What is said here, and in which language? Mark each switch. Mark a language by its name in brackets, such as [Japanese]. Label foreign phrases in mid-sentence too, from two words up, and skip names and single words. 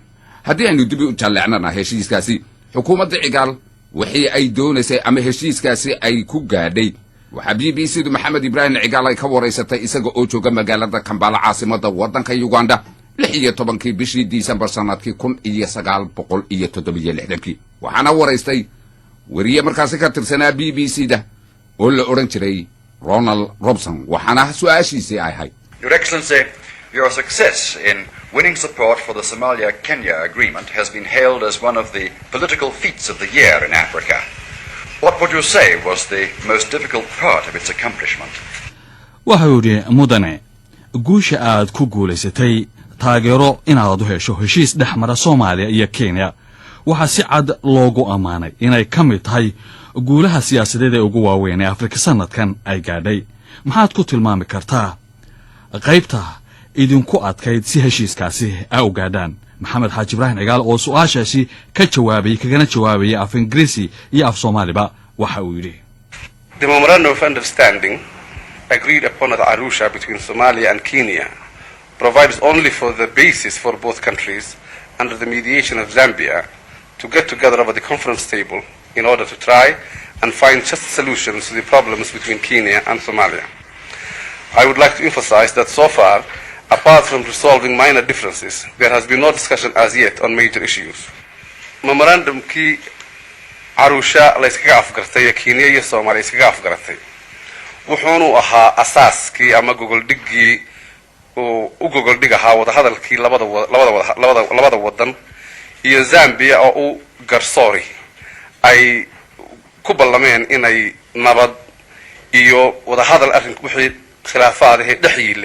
[Somali] haddii aynu dib u jaleecnana heshiiskaasi xukuumadda cigaal wixii ay doonaysay ama heshiiskaasi ay ku gaadhay waxa BBC maxamed ibraahim cigaal ay ka wareysatay isaga oo jooga magaalada Kampala caasimadda waddanka Uganda 16 bishii December sanadkii 1967 waxaana wareystay wariye markaasi ka tirsanaa BBC-da oo la oran jiray Ronald Robson waxaana su'aashiisii ay ahayd [English] Your Excellency, your success in winning support for the Somalia-Kenya agreement has been hailed as one of the political feats of the year in Africa. What would you say was the most difficult part of its accomplishment? [Somali] Wahuri mudane guusha aad ku guuleysatay taageero inaad u hesho heshiis dhexmara Soomaaliya iyo Kenya waxa si cad loogu amaanay inay ka mid tahay guulaha siyaasadeed ee ugu waaweyn ee Afrika sanadkan ay gaadhay maxaad ku tilmaami kartaa qaybta idinku adkayd si heshiiskaasi ay u gaadhaan maxamed xaaji ibraahim cigaal oo su'aashaasi ka jawaabay kagana jawaabay af Ingiriisi iyo af Soomaaliba waxa uu yiri [English] The memorandum of understanding agreed upon at Arusha between Somalia and Kenya provides only for the basis for both countries under the mediation of Zambia to get together over the conference table in order to try and find just solutions to the problems between Kenya and Somalia. I would like to emphasize that so far, apart from resolving minor differences, there has been no discussion as yet on major issues. [Somali] Memorandum ki Arusha la iskaga afgartay Kenya iyo Soomaaliya iskaga afgartay wuxuuna ahaa asaaskii ama gogoldhigii oo u gogoldhigaha wada hadalkii labada wadan iyo Zambia oo u garsoori ay ku ballameen inay nabad iyo wada hadal arrinku wixii khilaafaadaha dhaxyilay